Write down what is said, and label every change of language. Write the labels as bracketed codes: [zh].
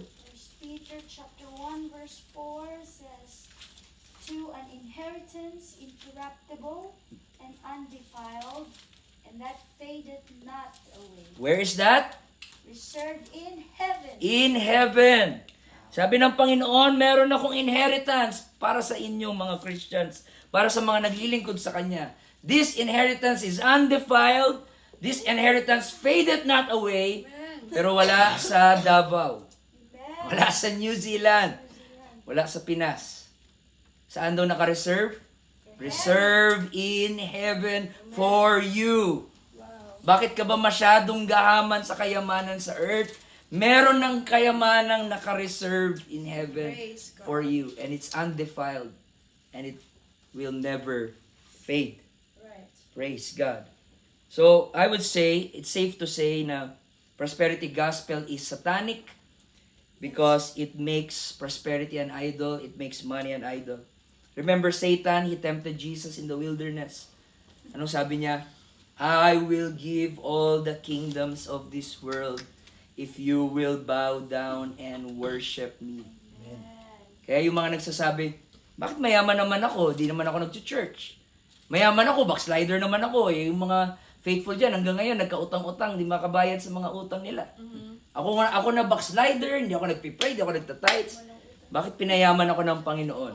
[en] First Peter chapter 1 verse 4 says, to an inheritance incorruptible and undefiled, and that fadeth not away, Where is that? reserved in heaven. In heaven. [tl] Sabi ng Panginoon, meron akong inheritance para sa inyong mga Christians, para sa mga naglilingkod sa Kanya. [en] This inheritance is undefiled. This inheritance fadeth not away. [tl] Pero wala sa Davao. [en] Amen. [tl] Wala sa New Zealand. Wala sa Pinas. Saan daw naka-reserve? [en] Reserve in heaven for you. [tl] Bakit ka ba masyadong gahaman sa kayamanan sa earth? Meron ng kayamanang naka-reserve [en] in heaven Praise God. for you. And it's undefiled. And it will never fade. Right. Praise God. So, I would say, it's safe to say na prosperity gospel is satanic because it makes prosperity an idol. It makes money an idol. Remember Satan, he tempted Jesus in the wilderness. [tl] Anong sabi niya? [en] I will give all the kingdoms of this world if you will bow down and worship me. [tl] Kaya yung mga nagsasabi, bakit mayaman naman ako? Di naman ako nag-church. Mayaman ako, backslider naman ako. Eh, yung mga faithful dyan, hanggang ngayon, nagka-utang-utang, di makabayad sa mga utang nila. Ako na backslider, hindi ako nagpipray, hindi ako nagtatites. Bakit pinayaman ako ng Panginoon?